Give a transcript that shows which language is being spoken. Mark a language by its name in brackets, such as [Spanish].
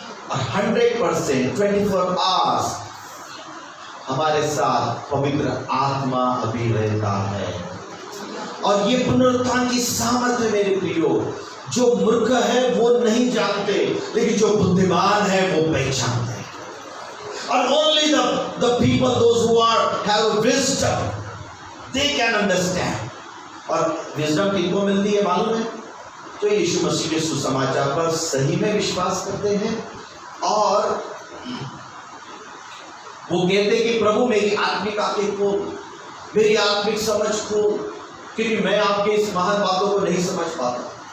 [Hindi] और 100% 24 आवर्स हमारे साथ पवित्र आत्मा अभी रहता है। और ये पुनरुत्थान की सामर्थ है मेरे प्रियो। जो मूर्ख है वो नहीं जानते, लेकिन जो बुद्धिमान है वो पहचानते हैं। [English] और only the people those who have wisdom they can understand। [Hindi] और विजडम किनको मिलती है मालूम है? तो यीशु मसीह के सुसमाचार पर सही में विश्वास करते हैं और वो कहते हैं कि प्रभु मेरी आत्मिक आंखें खोल, मेरी आत्मिक समझ खोल, क्योंकि मैं आपके इस महान बातों को नहीं समझ पाता।